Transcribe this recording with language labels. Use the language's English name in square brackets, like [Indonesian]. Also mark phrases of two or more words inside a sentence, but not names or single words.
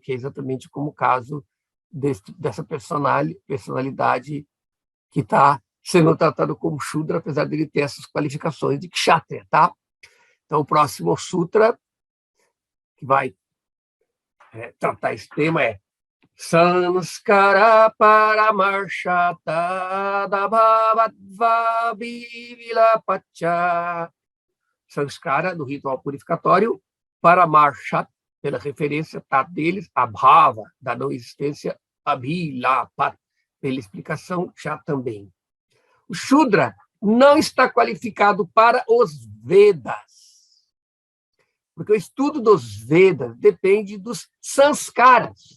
[Portuguese] Que é exatamente como o caso dessa personalidade que está sendo tratado como Shudra, apesar dele ter essas qualificações de kshatriya, tá? Então, o próximo sutra que vai tratar esse tema é Sanskara Paramarshata Dabhavatva Vivilapacha. Sanskara, do ritual purificatório, Paramarshata, pela referência tá, deles, Abhava, da não existência, Abhilapat, pela explicação já também. O Shudra não está qualificado para os Vedas, porque o estudo dos Vedas depende dos sanskaras.